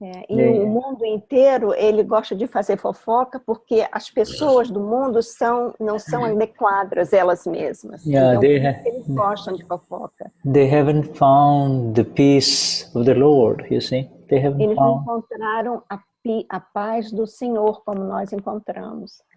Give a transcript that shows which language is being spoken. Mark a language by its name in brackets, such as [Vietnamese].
[Portuguese] O mundo inteiro, ele gosta de fazer fofoca porque as pessoas do mundo não são adequadas elas mesmas. Então, eles gostam de fofoca. [English] They haven't found the peace of the Lord, you see. [Portuguese] Eles não encontraram a paz do Senhor como nós encontramos.